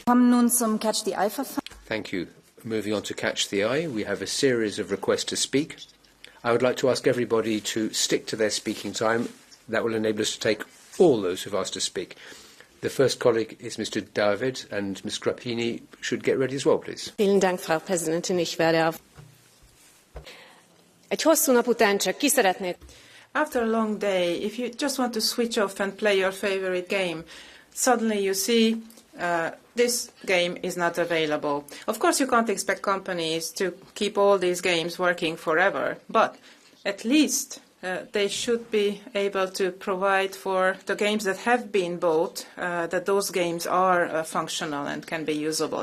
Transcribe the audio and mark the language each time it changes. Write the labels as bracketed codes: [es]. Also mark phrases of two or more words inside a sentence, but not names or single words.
[en] Thank you. Moving on to Catch the Eye, we have a series of requests to speak. I would like to ask everybody to stick to their speaking time. That will enable us to take all those who've asked to speak. The first colleague is Mr. David, and Ms. Grappini should get ready as well, please. [de] Vielen Dank, Frau Präsidentin. Ich werde auf. [hu] Egy hosszú nap után csak ki szeretnék. [en] After a long day, if you just want to switch off and play your favorite game, suddenly you see this game is not available. Of course, you can't expect companies to keep all these games working forever, but at least they should be able to provide for the games that have been bought, that those games are functional and can be usable.